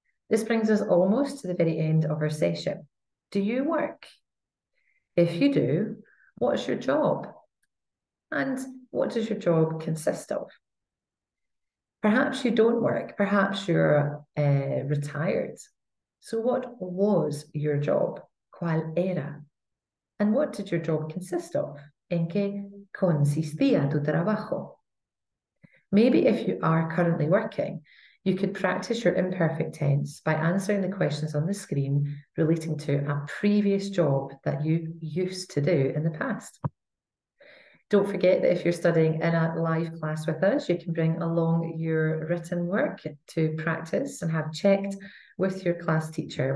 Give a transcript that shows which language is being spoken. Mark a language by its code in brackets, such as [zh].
[en] This brings us almost to the very end of our session. Do you work? If you do, what's your job? And what does your job consist of? Perhaps you don't work, perhaps you're retired. So what was your job? [es] ¿Cuál era? [en] And what did your job consist of? [es] ¿En qué consistía tu trabajo? [en] Maybe if you are currently working, you could practice your imperfect tense by answering the questions on the screen relating to a previous job that you used to do in the past. Don't forget that if you're studying in a live class with us, you can bring along your written work to practice and have checked with your class teacher.